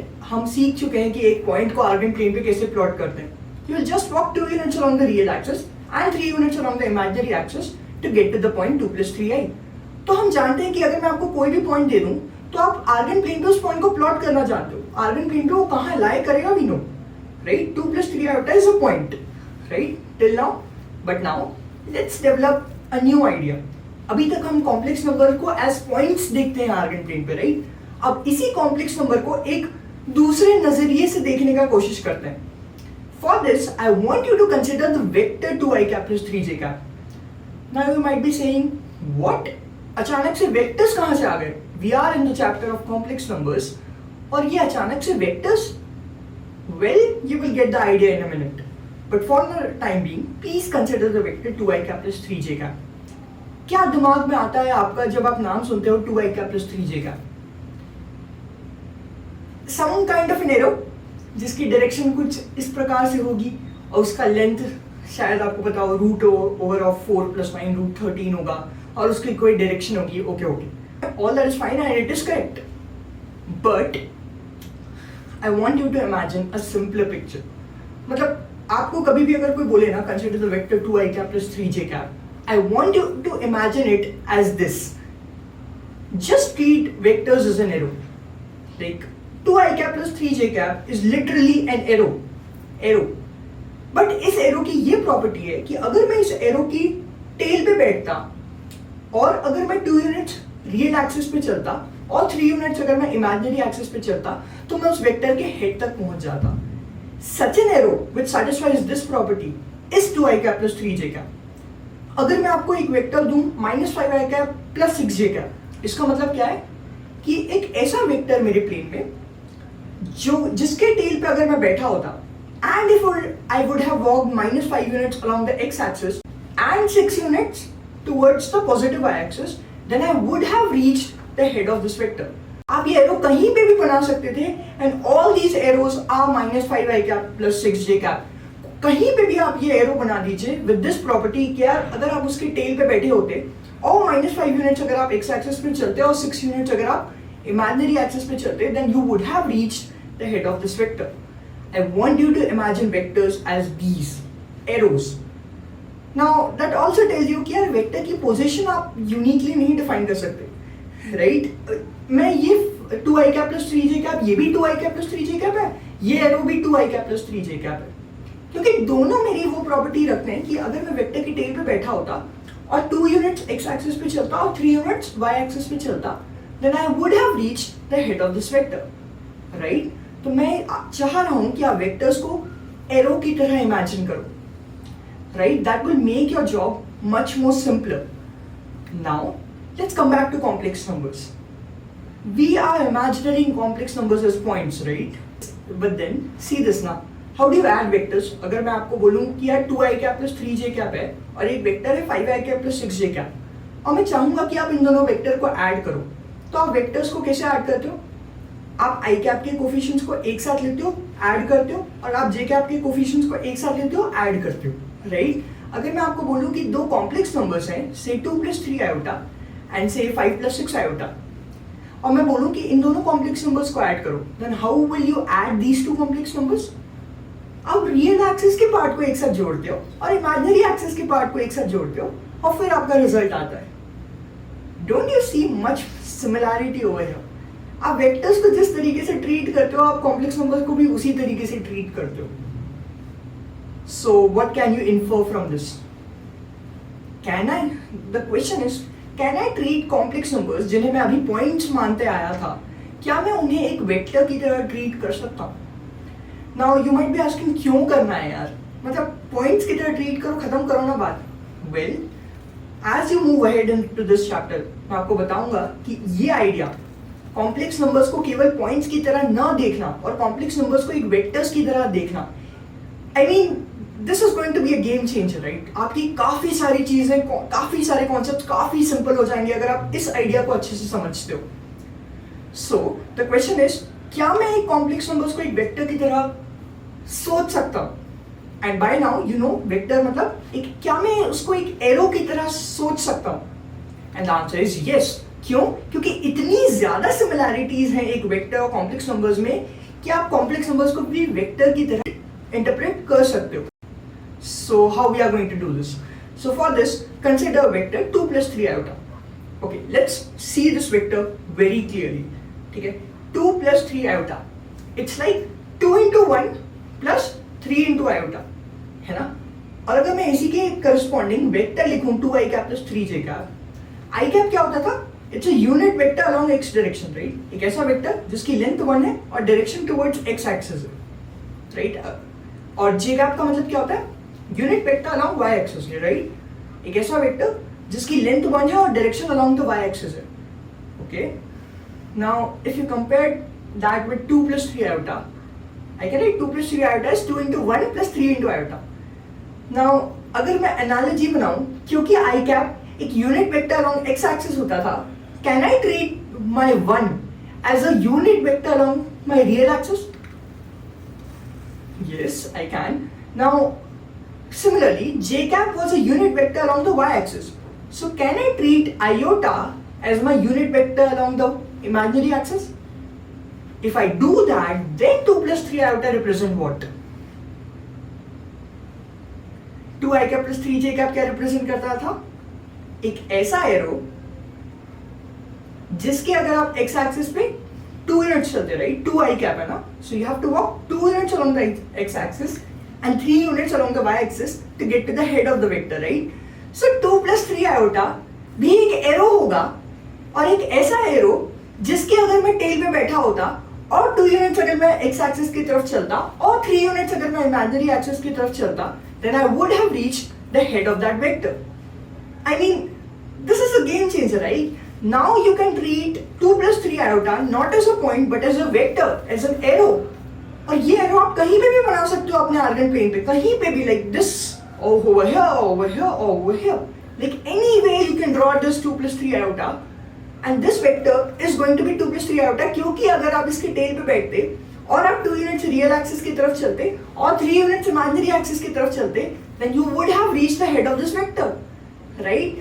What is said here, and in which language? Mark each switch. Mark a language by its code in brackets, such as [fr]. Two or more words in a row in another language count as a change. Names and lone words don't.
[hi] हम सीख चुके हैं कि एक पॉइंट को आर्गन प्लेन पे कैसे प्लॉट करते हैं। [en] You will just walk 2 units along the real axis and 3 units along the imaginary axis to get to the point 2 + 3i. [hi] तो हम जानते हैं कि अगर मैं आपको कोई भी पॉइंट दे दूं तो आप आर्गन प्लेन पे उस पॉइंट को प्लॉट करना चाहते हो। आर्गन प्लेन पे वो कहाँ लाई करेगा, [en] We know, right? 2 + 3 iota is a point, right, till now. But now let's develop a new idea. [hi] अभी तक हम [en] complex number [hi] को [en] as points [hi] देखते हैं आर्गन प्लेन पे, राइट? अब इसी [en] complex number [hi] को एक दूसरे नजरिए से देखने का कोशिश करते हैं। [en] For this I want you to consider the vector 2i cap plus 3j cap. Now you might be saying, what? [hi] अचानक से वेक्टर्स कहाँ से आ गए? [en] We are in the chapter of complex numbers [hi] और ये अचानक से वेक्टर्स? [en] Well, you will get the idea in a minute. But for the time being, please consider the vector 2i cap plus 3j cap. [hi] क्या दिमाग में आता है आपका जब आप नाम सुनते हो [en] 2i cap plus 3j cap? Some kind of an arrow, [hi] जिसकी डायरेक्शन कुछ इस प्रकार से होगी और उसका लेंथ शायद आपको पता हो [en] root over of [hi] 4 + 9 √13 होगा और उसकी कोई डायरेक्शन होगी। [en] Okay okay, all that is fine and it is correct, but I want you to imagine a simpler picture. [hi] मतलब आपको कभी भी अगर कोई बोले ना [en] consider the vector 2i cap plus 3j cap, I want you to imagine it as this. Just treat vectors as an arrow. लाइक 2i cap plus 3j cap is literally an arrow. [hi] बट इस एरो की ये प्रॉपर्टी है कि अगर मैं इस एरो की टेल पे बैठता और अगर मैं 2 यूनिट्स [en] real axis [hi] पे चलता और 3 यूनिट्स अगर मैं [en] imaginary axis [hi] पे चलता तो मैं उस वेक्टर के हेड तक पहुंच जाता। [en] Such an arrow which satisfies this property is 2i cap plus 3j cap. [hi] अगर मैं आपको एक वेक्टर दूं [en] -5i cap plus 6j cap, [hi] इसका मतलब क्या है कि एक ऐसा वेक्टर मेरे प्लेन में जो जिसके टेल पे अगर मैं बैठा होता [en] and if I would have walked -5 units along the x-axis and 6 units towards the positive y-axis, then I would have reached the head of this vector. [hi] आप ये एरो कहीं पे भी बना सकते थे [en] and all these arrows are -5i cap plus 6j cap. [hi] कहीं पे भी आप ये एरो बना दीजिए [en] with this property [hi] कि यार अगर आप उसके टेल पे बैठे होते और -5 यूनिट्स अगर आप x-axis पे चलते और 6 यूनिट्स अगर आप [en] imaginary axis [hi] पे चलते, [en] then you would have reached the head of this vector. I want you to imagine vectors as these arrows. Now that also tells you [hi] कि यार वेक्टर की पोजीशन आप यूनिकली नहीं डिफाइन कर सकते, राइट? मैं ये [en] 2i cap plus 3j cap, [hi] ये भी [en] 2i cap plus 3j cap [hi] है, ये एरो भी [en] 2i cap plus 3j cap [hi] है, क्योंकि दोनों मेरी वो प्रॉपर्टी रखते हैं कि अगर मैं वेक्टर की टेल पे बैठा होता और 2 यूनिट्स x एक्सिस पे चलता और 3 यूनिट्स y एक्सिस पे चलता, [en] then I would have reached the head of this vector, right? [hi] तो मैं चाह रहा हूं कि आप वेक्टर्स को एरो की तरह इमेजिन करो, राइट? [en] That will make your job much more simpler. Now let's come back to complex numbers. We are imaginering complex numbers as points, right? But then see this ना, how do you add vectors? [hi] अगर मैं आपको बोलूं कि यार [en] 2i cap plus 3j cap [hi] है और एक वेक्टर है [en] 5i cap plus 6j cap [hi] और मैं चाहूंगा कि आप इन दोनों वेक्टर को ऐड करो, तो आप वेक्टर्स को कैसे ऐड करते हो? आप i cap के कोफिशिएंट्स को एक साथ लेते हो, ऐड करते हो, और आप j cap के कोफिशिएंट्स को एक साथ लेते हो, ऐड करते हो, राइट? अगर मैं आपको बोलूं कि दो [en] complex numbers [hi] हैं, [en] say 2 + 3 iota and say 5 + 6 iota, [hi] और मैं बोलूं कि इन दोनों [en] complex numbers [hi] को ऐड करो, [en] then how will you add these two complex numbers? [hi] आप [en] real axis [hi] के पार्ट को एक साथ जोड़ते हो और [en] imaginary axis [hi] के पार्ट को एक साथ जोड़ते हो और फिर आपका रिजल्ट आता है. [en] Don't you see much similarity over here? [hi] आप वेक्टर्स को जिस तरीके से ट्रीट करते हो आप [en] complex numbers [hi] को भी उसी तरीके से ट्रीट करते हो. [en] So what can you infer from this? Can I, the question is, can I treat complex numbers [hi] जिन्हें मैं अभी पॉइंट्स मानते आया था, क्या मैं उन्हें एक वेक्टर की तरह ट्रीट कर सकता हूँ? [en] Now you might be asking, [hi] क्यों करना है यार? मतलब पॉइंट्स की तरह ट्रीट करो, खत्म करो ना बात. [en] Well, as you move ahead into this chapter [hi] मैं आपको बताऊंगा कि ये आइडिया [en] complex numbers [hi] को केवल पॉइंट्स की तरह न देखना और [en] complex numbers [hi] को एक वेक्टर्स की तरह देखना, [en] I mean this is going to be a game changer, right? [hi] आपकी काफी सारी चीजें, काफी सारे कॉन्सेप्ट्स काफी सिंपल हो जाएंगे अगर आप इस आइडिया को अच्छे से समझते हो. [en] So the question is, [hi] क्या मैं एक [en] complex numbers [hi] को एक वेक्टर की तरह सोच सकता हूँ? [en] And by now you know vector [hi] मतलब एक, क्या मैं उसको एक एरो की तरह सोच सकता हूँ? [en] And the answer is yes. क्यों? [hi] क्योंकि इतनी ज्यादा सिमिलैरिटीज हैं एक वेक्टर और [en] complex numbers [hi] में कि आप [en] complex numbers [hi] को भी वेक्टर की तरह इंटरप्रेट कर सकते हो। [en] So how we are going to do this? So for this consider vector 2 + 3 iota. Okay, let's see this vector very clearly. [hi] ठीक है, 2 + 3 iota. [en] It's like 2 × 1 + 3 × iota, [hi] है ना? और अगर मैं इसी के करस्पॉन्डिंग वेक्टर लिखूं [en] 2i cap + 3j cap, [hi] i cap क्या होता था? [en] It's a unit vector along x direction, right? [hi] एक ऐसा वेक्टर जिसकी लेंथ 1 है और [en] direction towards x axis [hi] है, राइट? और j cap का मतलब क्या होता है? [en] unit vector along y axis [hi] है, राइट? एक ऐसा वेक्टर जिसकी लेंथ 1 है और [en] direction along the y axis [hi] है। [en] Okay, now if you compare that with 2 + 3 iota, I can write 2 + 3 iota is 2 × 1 + 3 × iota. [hi] नाउ अगर मैं एनालॉजी बनाऊं, क्योंकि i cap एक [en] unit vector along x axis [hi] होता था, [en] can I treat my 1 as a unit vector along my real axis? Yes, I can. Now, similarly, j cap was a unit vector along the y-axis. So, can I treat iota as my unit vector along the imaginary axis? If I do that, then 2 + 3 iota represent what? 2i cap + 3j cap [hi] क्या represent करता था? एक ऐसा एरो जिसके अगर आप x एक्सिस पे 2 यूनिट्स चलते, राइट? 2i cap है ना, [en] so you have to walk 2 units along the x axis and 3 units along the y axis to get to the head of the vector, right? [hi] So 2 + 3 iota भी एक एरो होगा, और एक ऐसा एरो जिसके अगर मैं टेल पे बैठा होता और 2 यूनिट्स अगर मैं x एक्सिस की तरफ चलता और 3 यूनिट्स अगर मैं [en] imaginary axis [hi] की तरफ चलता, [en] then I would have reached the head of that vector. I mean, this is a game changer, right? Now you can treat 2 + 3 iota not as a point but as a vector, as an arrow. [hi] और ये एरो आप कहीं पे भी बना सकते हो अपने आर्गन प्लेन पे, कहीं पे भी, [en] like this, over here, over here, over here. Like any way you can draw this 2 + 3 iota, and this vector is going to be 2 + 3 iota, [hi] क्योंकि अगर आप इसके टेल पे बैठते और आप 2 यूनिट्स रियल एक्सिस की तरफ चलते [en] और 3 यूनिट्स इमेजिनरी एक्सिस की तरफ चलते, then you would have reached the head of this vector, right?